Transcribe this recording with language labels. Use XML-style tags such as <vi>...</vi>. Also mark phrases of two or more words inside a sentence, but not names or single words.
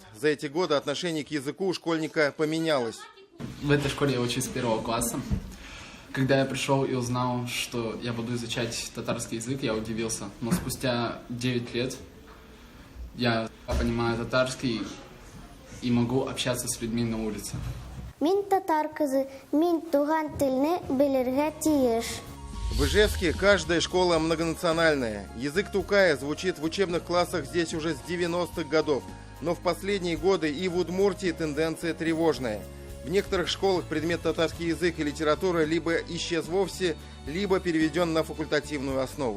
<ru>За эти годы отношение к языку у школьника поменялось. В этой школе я учусь с 1 класса. Когда я пришел и узнал, что я буду изучать татарский язык, я удивился. Но спустя 9 лет я понимаю татарский и могу общаться с людьми на улице.</ru> <tt>Мин татар кызы, мин туган телне белергә тиеш.</tt> <ru>В Ижевске каждая школа многонациональная. Язык тукая звучит в учебных классах здесь уже с 90-х годов. Но в последние годы и в Удмуртии тенденция тревожная. В некоторых школах предмет татарский язык и литература либо исчез вовсе, либо переведен на факультативную основу.</ru>